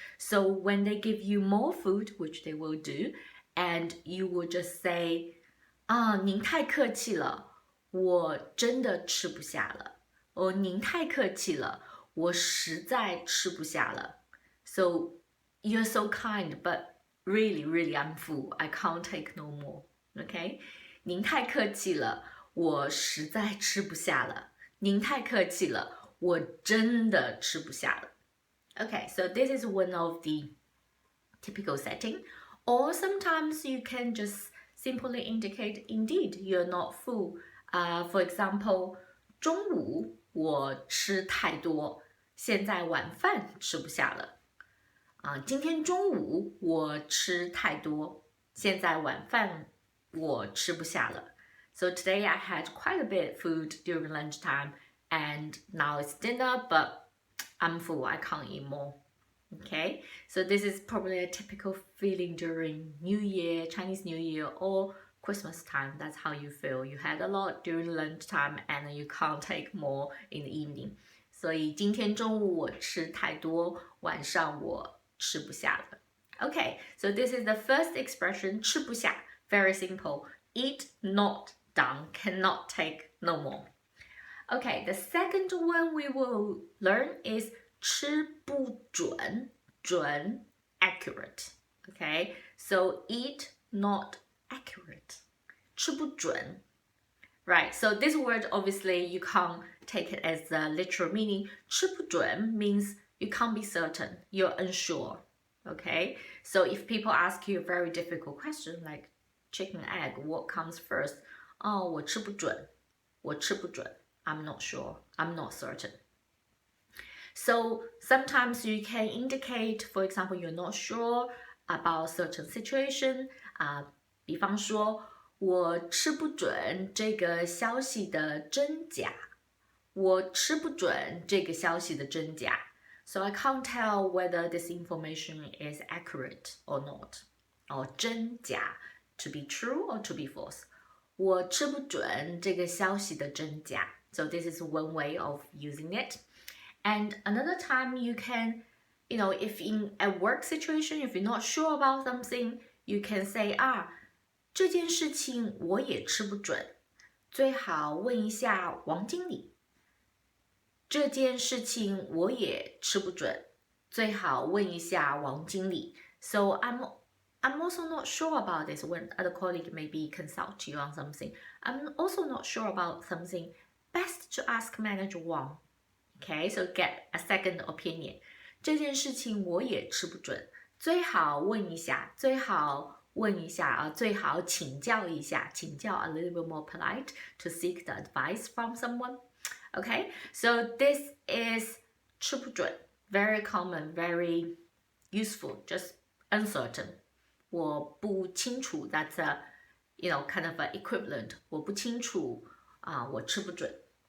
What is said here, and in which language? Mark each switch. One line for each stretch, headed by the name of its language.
English: So when they give you more food, which they will do, and you will just say,
Chinese: 您太客气了，我真的吃不下了。哦，您太客气了。我实在吃不下了.
English: So you're so kind, but really, really I'm full. I can't take no more. Okay?
Chinese: 您太客气了，我实在吃不下了。您太客气了，我真的吃不下了.
English: Okay, so this is one of the typical setting. Or sometimes you can just simply indicate, indeed, you're not full. For example,
Chinese: 中午我吃太多，现在晚饭吃不下了。今天中午我吃太多，现在晚饭我吃不下了。
English: So today I had quite a bit of food during lunchtime, and now it's dinner, but I'm full. I can't eat more. Okay, so this is probably a typical feeling during New Year, Chinese New Year, or Christmas time. That's how you feel. You had a lot during lunchtime and you can't take more in the evening.
Chinese: 所以今天中午我吃太多，晚上我吃不下了。
English: Okay, so this is the first expression, 吃不下. Very simple. Eat not down, cannot take no more. Okay, the second one we will learn is 吃不准, 准, accurate. Okay, so eat not accurate.
Chinese: 吃不准.
English: Right, so this word obviously you can't take it as the literal meaning. 吃不准 means you can't be certain, you're unsure. Okay, so if people ask you a very difficult question like chicken, egg, what comes first?
Chinese: 我吃不准, 我吃不准.
English: I'm not sure, I'm not certain. So sometimes you can indicate, for example, you're not sure about certain situation.
Chinese: 比方说我吃不准这个消息的真假。我吃不准这个消息的真假。
English: So I can't tell whether this information is accurate or not. Or 真假, to be true or to be false.
Chinese: 我吃不准这个消息的真假.
English: So this is one way of using it. And another time you can, if in a work situation, if you're not sure about something, you can say,
Chinese: 这件事情我也吃不准，最好问一下王经理。这件事情我也吃不准，最好问一下王经理。
English: So I'm I'm also not sure about this when other colleague maybe consult you on something. I'm also not sure about something. Best to ask manager Wang. Okay, so get a second opinion.
Chinese: 这件事情我也吃不准，最好问一下，最好问一下啊，最好请教一下，请教
English: a little bit more polite to seek the advice from someone. Okay, so this is 吃不准 very common, very useful, just uncertain.
Chinese: 我不清楚
English: that's a kind of an equivalent.
Chinese: 我不清楚我吃不准。